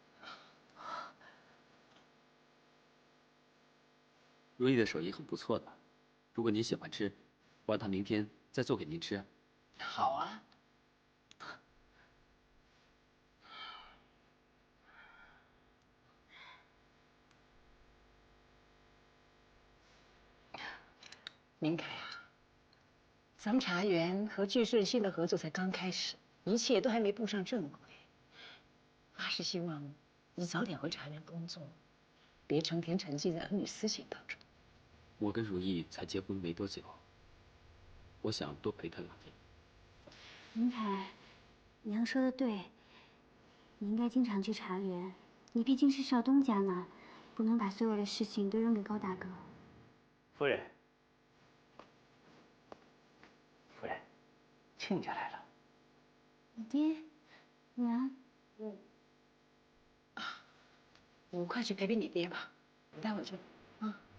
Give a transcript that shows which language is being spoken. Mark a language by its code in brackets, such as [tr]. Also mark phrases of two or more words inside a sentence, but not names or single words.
[zh] 如意的手藝很不錯的，如果您喜歡吃，我讓她明天再做給您吃。好啊。明凱啊，咱們茶園和聚順興的合作才剛開始，一切都還沒步上正軌。媽是希望你早點回茶園工作，別成天沉浸在兒女私情當中。我跟如意才結婚沒多久，我想多陪她2天。明凱，娘說的對，你應該經常去茶園，你畢竟是少東家呢，不能把所有的事情都扔給高大哥。夫人。夫人，親家來了。你爹，娘，你快去陪陪你爹吧，我待會兒就啊。